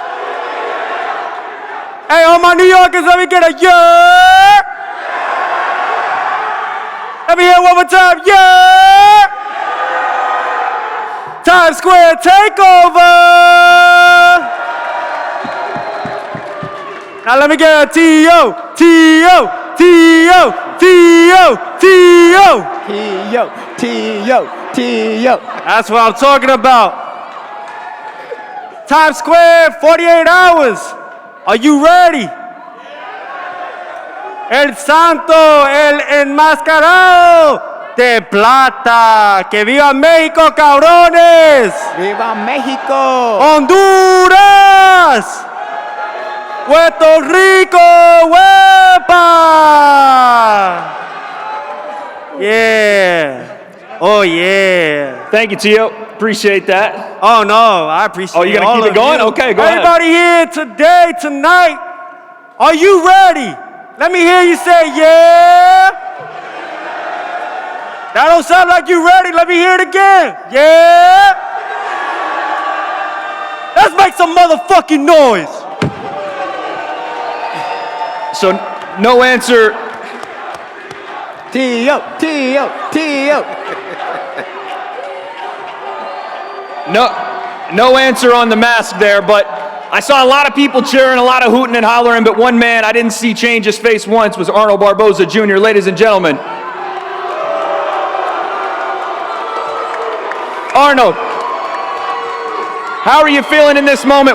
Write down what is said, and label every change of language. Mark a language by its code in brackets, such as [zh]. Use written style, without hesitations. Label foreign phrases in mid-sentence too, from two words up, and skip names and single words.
[en] Hey, all my New Yorkers, let me get a yeah! Let me hear it one more time, yeah! Times Square takeover! Now let me get a T.O., T.O., T.O., T.O., T.O. T.O., T.O., T.O. That's what I'm talking about. Times Square, 48 hours. Are you ready? [es] El Santo, el enmascarado de plata. Que viva México, cabrones. Viva México. Honduras. Puerto Rico, huepa. [en] Yeah. Oh, yeah. Thank you, Tio. Appreciate that. Oh, no, I appreciate it. Oh, you got to keep it going? Okay, go Everybody ahead. here today, tonight, are you ready? Let me hear you say, yeah. That don't sound like you ready. Let me hear it again. Yeah. Let's make some motherfucking noise. So, no answer. T.O., T.O., T.O. No answer on the mask there, but I saw a lot of people cheering, a lot of hooting and hollering, but one man I didn't see change his face once was Arnold Barboza Jr. Ladies and gentlemen. Arnold, how are you feeling in this moment?